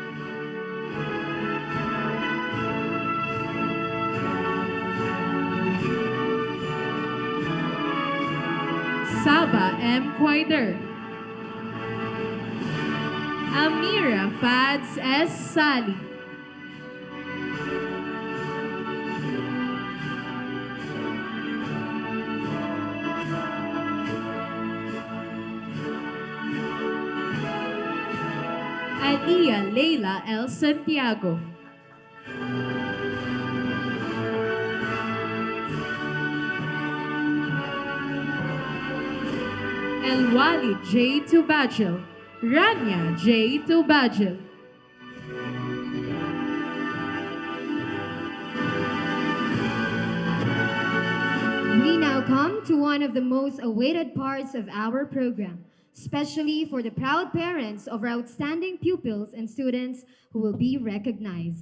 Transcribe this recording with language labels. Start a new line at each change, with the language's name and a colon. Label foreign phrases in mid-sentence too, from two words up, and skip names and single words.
English: Saba M. Quaider. Amira Fads S. Sali. Alia Leila L. Santiago. El Wali J. Tubajil. Rania J. Tubajil. We now come to one of the most awaited parts of our program, especially for the proud parents of our outstanding pupils and students who will be recognized.